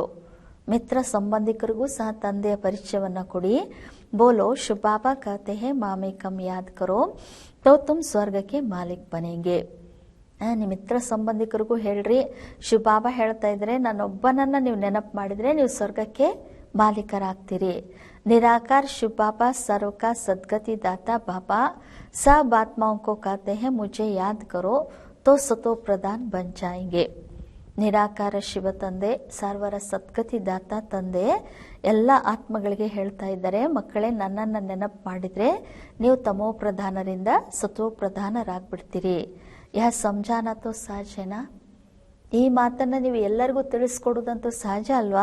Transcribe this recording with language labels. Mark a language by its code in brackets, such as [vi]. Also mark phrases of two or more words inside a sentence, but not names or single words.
[kn] ಮಿತ್ರ ಸಂಬಂಧಿಕರಿಗೂ ಸಹ ತಂದೆಯ ಪರಿಚಯವನ್ನ ಕೊಡಿ. [hi] बोलो शिवबाबा कहते हैं मामे कम् याद करो तो तुम ಸ್ವರ್ಗಕ್ಕೆ मालिक बनेंगे. [kn] ನಿಮ್ಮ ಮಿತ್ರ ಸಂಬಂಧಿಕರಿಗೂ ಹೇಳ್ರಿ, ಶಿವಬಾಬಾ ಹೇಳ್ತಾ ಇದ್ರೆ ನನ್ನೊಬ್ಬನನ್ನ ನೀವು ನೆನಪು ಮಾಡಿದ್ರೆ ನೀವು ಸ್ವರ್ಗಕ್ಕೆ ಮಾಲೀಕರಾಗ್ತೀರಿ. [hi] निराकार शिव बाबा सर्व का सदगति दाता बाबा सब आत्माओं को कहते हैं मुझे याद करो तो सतो प्रधान बन जाएंगे. [kn] ನಿರಾಕಾರ ಶಿವ ತಂದೆ ಸರ್ವರ ಸದ್ಗತಿ ದಾತ ತಂದೆ ಎಲ್ಲ ಆತ್ಮಗಳಿಗೆ ಹೇಳ್ತಾ ಇದ್ದಾರೆ, ಮಕ್ಕಳೇ ನನ್ನನ್ನ ನೆನಪು ಮಾಡಿದ್ರೆ ನೀವು ತಮೋ ಪ್ರಧಾನರಿಂದ ಸತೋ ಪ್ರಧಾನರಾಗ್ಬಿಡ್ತೀರಿ. [hi] यह समझाना तो सहज ना. [kn] ಈ ಮಾತನ್ನ ನೀವು ಎಲ್ಲರಿಗೂ ತಿಳಿಸ್ಕೊಡುದಂತೂ ಸಹಜ ಅಲ್ವಾ.